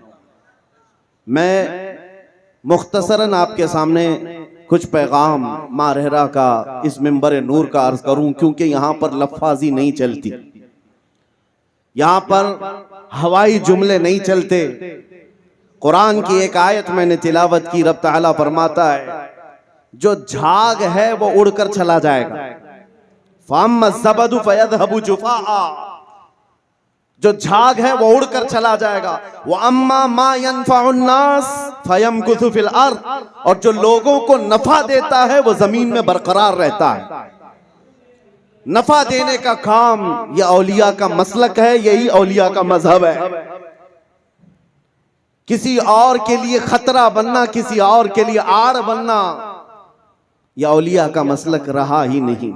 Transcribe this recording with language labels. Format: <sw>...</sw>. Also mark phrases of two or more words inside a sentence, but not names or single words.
<hi>मैं मुख्तसरन आपके सामने कुछ पैगाम मारहरा का इस मिंबर नूर का अर्ज करूं, क्योंकि यहाँ पर लफ्ज़ी नहीं चलती, यहाँ पर हवाई जुमले नहीं चलते। कुरान की एक आयत मैंने तिलावत की, रब ताला फरमाता है जो झाग है वो उड़कर चला जाएगा।</hi> <ar>فأما الزبد فيذهب جفاء,</ar> <hi>जो झाग है वो उड़कर चला जाएगा।</hi> <ar>وأما ما ينفع الناس فيمكث في الأرض,</ar> <hi>और जो लोगों को नफा देता है वो जमीन में बरकरार रहता है। नफा देने का काम यह औलिया का मसलक है, यही औलिया का मजहब है। किसी और के लिए खतरा बनना, किसी और के लिए आड़ बनना, यह औलिया का मसलक रहा ही नहीं।</hi>